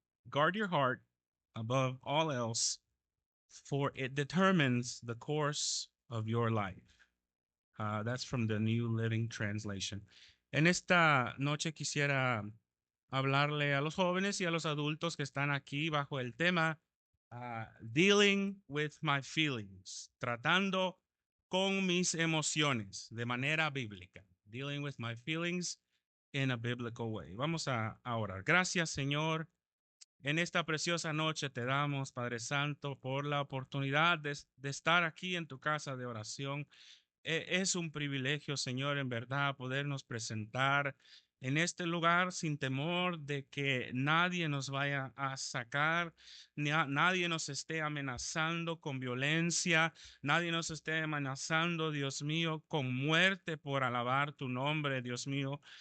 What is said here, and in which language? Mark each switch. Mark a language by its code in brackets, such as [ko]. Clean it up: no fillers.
[en] guard your heart above all else, for it determines the course of your life. That's from the New Living Translation. [es] En esta noche quisiera hablarle a los jóvenes y a los adultos que están aquí bajo el tema [en] Dealing with my feelings, [es] tratando con mis emociones de manera bíblica. [en] Dealing with my feelings in a biblical way. [es] Vamos a orar. Gracias, Señor. En esta preciosa noche te damos, Padre Santo, por la oportunidad de estar aquí en tu casa de oración. Es un privilegio, Señor, en verdad, podernos presentar en este lugar sin temor de que nadie nos vaya a sacar, nadie nos esté amenazando con violencia, nadie nos esté amenazando, Dios mío, con muerte por alabar tu nombre, Dios mío.